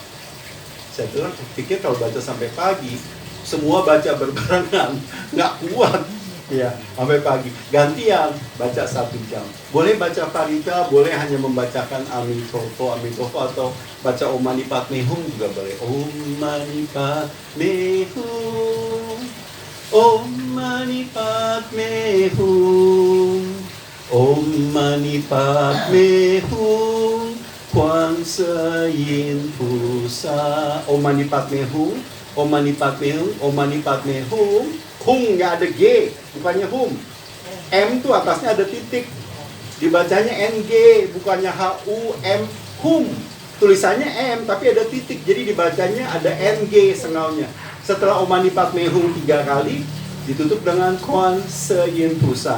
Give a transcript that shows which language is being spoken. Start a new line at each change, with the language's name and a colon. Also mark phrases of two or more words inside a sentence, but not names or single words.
Indonesian: Saya bilang, pikir kalau baca sampai pagi, semua baca berbarengan, nggak kuat. Ya, sampai pagi. Gantian, baca 1 jam. Boleh baca Parita, boleh hanya membacakan Amitofo, atau baca
Sanskrit: Om Mani Padme Hum
Indonesian: juga boleh.
Sanskrit: Om Mani Padme Hum, Om Mani Padme Hum, Om Mani Padme Hum, Kuan Se Yin Pusa. Om Mani Padme Hum, Om Mani Padme Hum, Om Mani Padme Hum.
Indonesian: Hum nggak ada G, bukannya hum. M tuh atasnya ada titik. Dibacanya NG, bukannya HUM. Hum. Tulisannya M, tapi ada titik. Jadi dibacanya ada NG sengalnya. Setelah
Sanskrit: Om Mani Padme Hum
Indonesian: 3 kali, ditutup dengan Kuan Se Yin Pusa.